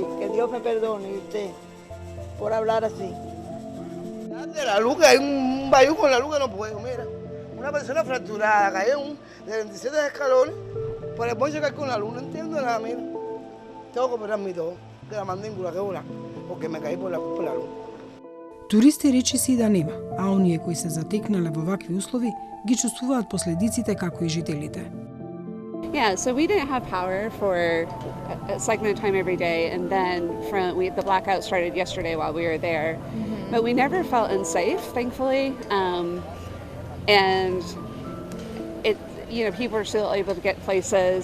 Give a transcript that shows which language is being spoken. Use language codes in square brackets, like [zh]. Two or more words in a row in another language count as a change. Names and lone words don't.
[es] Que Dios me perdone, y usted, por hablar así. De la luz, que hay un bayú con la luz que no puedo, mira. Una persona fracturada, cayó de 27 escalones por el bonche que hay con la luz, no entiendo nada, mira. Tengo que operar mi todo, de la mandíbula que una, porque me caí por la luz. [mk] Туристи речиси да нема, а оние кои се затекнале во вакви услови ги чувствуваат последиците како и жителите. [en] Yeah, so we didn't have power for a segment of time every day, and then the blackout started yesterday while we were there. Mm-hmm. But we never felt unsafe, thankfully, and people are still able to get places.